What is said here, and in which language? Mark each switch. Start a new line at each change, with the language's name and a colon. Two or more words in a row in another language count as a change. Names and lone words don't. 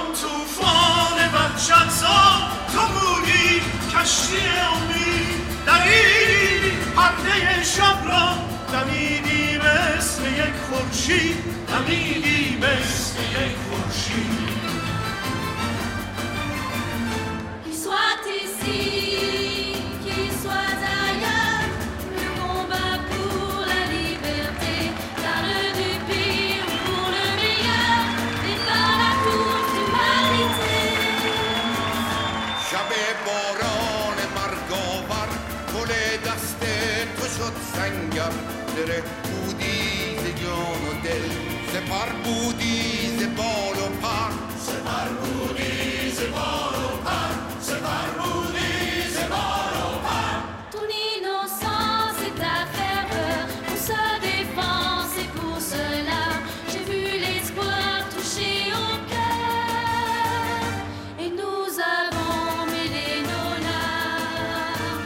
Persian: طوفان وحشت‌زا تو موری کشتی امید دریدی پرده شب را دمیدی مثل یک خورشید دمیدی مثل یک خورشید
French: Qu'il soit ici, qu'il soit ailleurs, le combat pour la liberté, garde du pire pour le meilleur, et par la course d'humanité.
Persian: شب باران مرگاور گل دست تو شد سنگر زره بودی ز جان و دل سپر بودی ز بال و پر سپر بودی ز بال و پر سپر بودی ز بال و پر
French: Ton innocence et ta ferveur, on se défend, c'est pour cela. J'ai vu l'espoir toucher au cœur, et nous avons mêlé nos larmes.